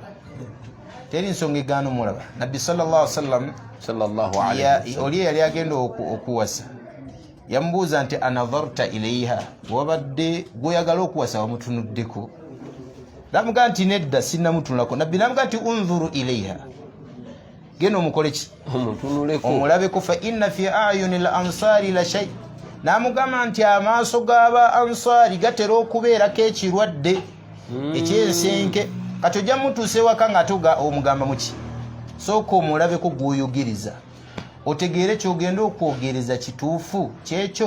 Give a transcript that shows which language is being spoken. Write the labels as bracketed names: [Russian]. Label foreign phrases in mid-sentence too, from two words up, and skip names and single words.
[Ganda] Teri nsonga egaana omulaba. Nabbi [Arabic] صلى الله عليه [Ganda] oli yali agenda okuwasa yamubuuza nti [Arabic] أنظرت إليها [Ganda] wabadde gwoyagala okuwasa wamutunuddeko? Namugaa nti nedda sinnamutunulako. Nabbi namugaa nti [Arabic] انظر إليها [Ganda] genda omukole ki omulabeko [Arabic] فإن في أعين الأنصار لشيئا. [Ganda] Namugamba nti amaaso g'aba ansari gatera okubeerako ekirwadde ekyensenke kati ojja mutuuse waka nga toga omugamba muki sooka omulabeko gwoyogeriza otegeere kyogenda okwogereza kituufu kyekyo.